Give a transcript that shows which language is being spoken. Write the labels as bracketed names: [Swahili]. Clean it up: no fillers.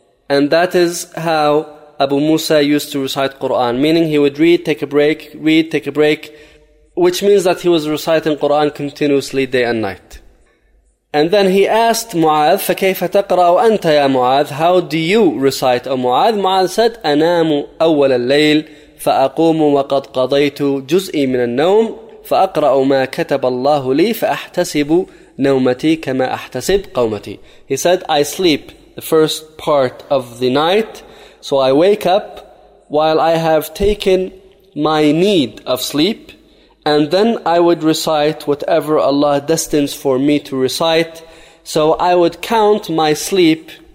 [English] And that is how Abu Musa used to recite Quran, meaning he would read, take a break, read, take a break, which means that he was reciting Quran continuously day and night. And then he asked Mu'adh, [Arabic] فَكَيْفَ تَقْرَأُ أَنْتَ يَا مُعَاذ, [English] how do you recite, O Mu'adh? Mu'adh said, [Arabic] أَنَامُ أَوَّلَ اللَّيْلِ فَأَقُومُ وَقَدْ قَضَيْتُ جُزْءِ مِنَ النَّوْمِ فَأَقْرَأُ مَا كَتَبَ اللَّهُ لِي فَأَحْتَسِبُ نَوْمَتِي كَمَا أَحْتَسِبْ قَوْمَتِي. [English] He said, I sleep the first part of the night, so I wake up while I have taken my need of sleep, and then I would recite whatever Allah destines for me to recite. So I would count my sleep